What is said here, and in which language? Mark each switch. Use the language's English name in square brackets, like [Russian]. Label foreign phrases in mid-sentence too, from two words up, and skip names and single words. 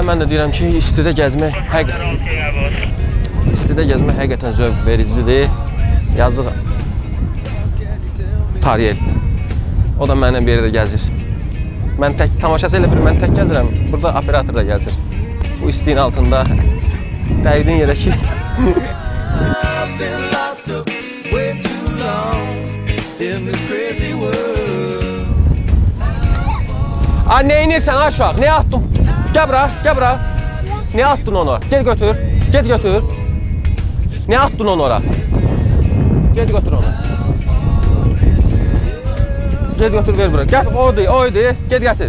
[Azerbaijani] Mən də deyirəm ki, istidə gəzmək həqiqətən zövq vericidir. Yazıq Tariyel. O da mənlə bir yerdə gəzir. Mən tək, tamaşası elə bir mən tək gəzirəm. Burada operator da gəzir. Bu istiyin altında dəydin yerə ki. [English] I've been locked up way too long in this crazy world. [Azerbaijani] Ay, nə inirsən aşağı? Nə attın? Gəl bura. Nə attın onu? Gel götür. Nə attın onu ora? Gel götür onu. Gel götür, ver bura. Gəl, oydu. Gel gətir.